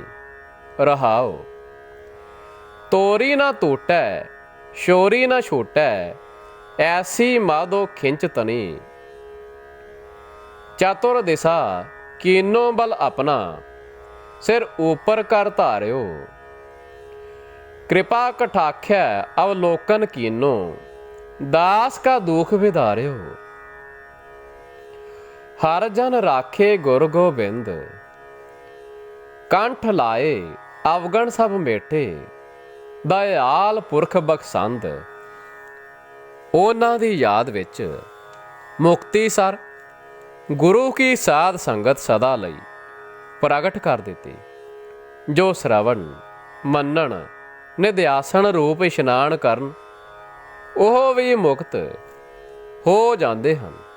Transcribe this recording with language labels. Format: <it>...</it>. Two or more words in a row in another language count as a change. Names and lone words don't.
<hi>रहाओ तोरी ना टूटै, शोरी ना छूटै, ऐसी माधो खिंच तनी। चातुर दिशा कीनो बल आपणा, सिर ऊपर कर धारिओ। कृपा कटाख्या अवलोकन कीनो, दास का दुख विधार्यो। हर जन राखे गुर गोबिंद, कंठ लाए अवगण सब मेटे। दयाल पुरख बख्शंद।</hi> <pa>ਉਹਨਾਂ ਦੀ ਯਾਦ ਵਿੱਚ ਮੁਕਤੀ ਸਰ ਗੁਰੂ ਕੀ ਸਾਧ ਸੰਗਤ ਸਦਾ ਲਈ ਪ੍ਰਗਟ ਕਰ ਦਿੱਤੀ। ਜੋ ਸ਼ਰਵਣ ਮੰਨਣ ਨਿਧਿਆਸਣ ਰੂਪ ਇਸ਼ਨਾਨ ਕਰਨ, ਉਹ ਵੀ ਮੁਕਤ ਹੋ ਜਾਂਦੇ ਹਨ।</pa>